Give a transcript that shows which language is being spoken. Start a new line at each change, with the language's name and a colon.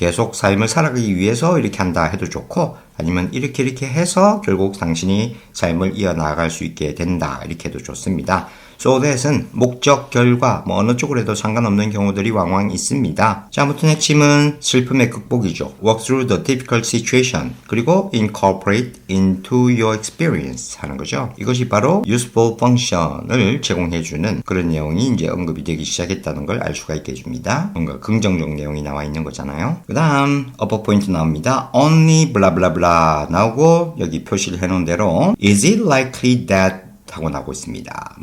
Korean: 계속 삶을 살아가기 위해서 이렇게 한다 해도 좋고 아니면 이렇게 해서 결국 당신이 삶을 이어나갈 수 있게 된다 이렇게 해도 좋습니다. So that은 목적, 결과 뭐 어느 쪽으로 해도 상관없는 경우들이 왕왕 있습니다. 자, 아무튼 핵심은 슬픔의 극복이죠.
English: Walk through the difficult situation 그리고 incorporate into your experience
Korean: 하는 거죠. 이것이 바로 useful function을 제공해주는 그런 내용이 이제 언급이 되기 시작했다는 걸 알 수가 있게 해줍니다. 뭔가 긍정적 내용이 나와 있는 거잖아요. 그 다음 upper point 나옵니다.
English: Only blah blah blah
Korean: 나오고 여기 표시를 해놓은 대로
English: Is it likely that
Korean: 하고 나오고 있습니다.